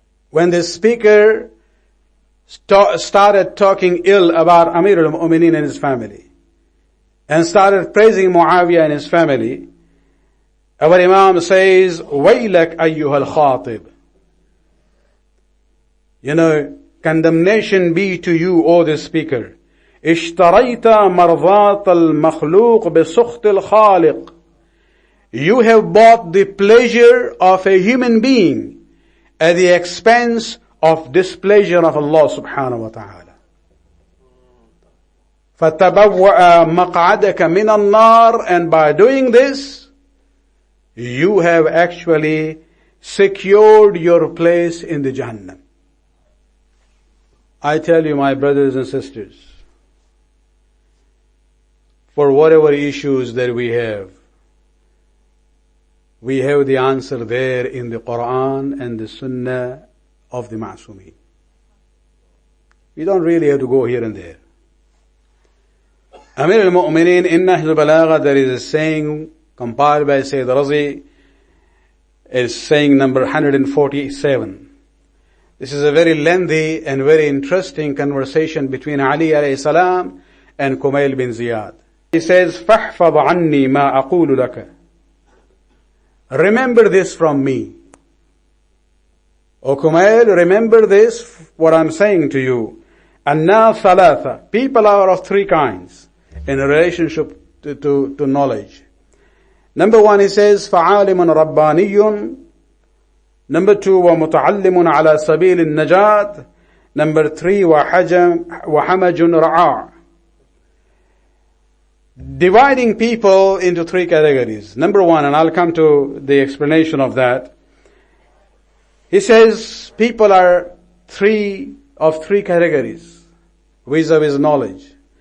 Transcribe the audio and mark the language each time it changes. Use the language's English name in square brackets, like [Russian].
[English] When the speaker started talking ill about Amir al-Mu'mineen and his family, and started praising Muawiyah and his family, our Imam says, [Arabic] وَيْلَكْ أَيُّهَا الْخَاطِبِ. [English] Condemnation be to you, O the speaker. [Arabic] اشتريت مرضات المخلوق بسخط الخالق. [English] You have bought the pleasure of a human being at the expense of displeasure of Allah subhanahu wa ta'ala. [Arabic] فَتَبَوَّأَ مَقْعَدَكَ مِنَ النَّارِ. [English] And by doing this, you have actually secured your place in the Jahannam. I tell you, my brothers and sisters, for whatever issues that we have the answer there in the Qur'an and the Sunnah of the Ma'sumeen. We don't really have to go here and there. Amir al-Mu'mineen in Nahj al-Balagha, there is a saying compiled by Sayyid Rizvi, is saying number 147. This is a very lengthy and very interesting conversation between Ali alayhi salam and Kumail bin Ziyad. He says, [Arabic] فَاحْفَظْ عَنِّي مَا أَقُولُ لَكَ. [English] Remember this from me. O Kumail, remember this, what I'm saying to you. [Arabic] أَنَّا ثَلَاثَ. [English] People are of three kinds in relationship to knowledge. Number one, he says, [Arabic] فَعَالِمٌ رَبَّانِيٌّ. [English] Number two, [Arabic] وَمُتَعَلِّمٌ عَلَى سَبِيلِ النَّجَاةِ. [English] Number three, [Arabic] وَحَمَجٌ رَعَاء. [English] Dividing people into three categories. Number one, and I'll come to the explanation of that. He says people are three categories vis-a-vis knowledge.